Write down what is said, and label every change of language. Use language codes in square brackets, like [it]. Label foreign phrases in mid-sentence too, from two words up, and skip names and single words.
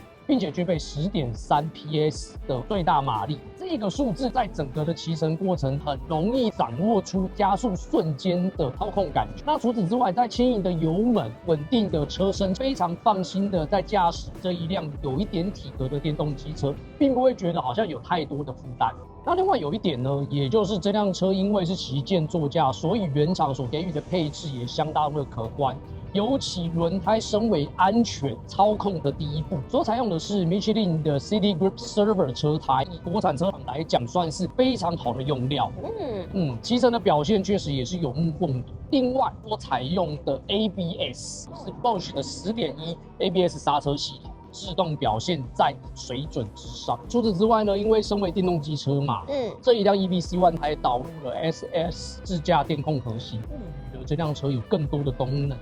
[zh] 並且具備10.3 PS 的最大馬力，這個數字在整個的騎乘過程很容易掌握出加速瞬間的操控感覺。那除此之外，在輕盈的油門、穩定的車身，非常放心的在駕駛這一輛有一點體格的電動機車，並不會覺得好像有太多的負擔。那另外有一點呢，也就是這輛車因為是旗艦座駕，所以原廠所給予的配置也相當的可觀。尤其輪胎身為安全操控的第一步，所採用的是 Michelin 的 City Grip Server 車胎，以國產車廠來講算是非常好的用料。騎乘的表現確實也是有目共睹。另外，所採用的 ABS 是 Bosch 的10.1 ABS 剎車系統。制動表現在水準之上。除此之外呢，因為身為電動機車嘛，這一輛 EV-C1 還導入了 SS 自駕電控核心，賦予了這輛車有更多的功能。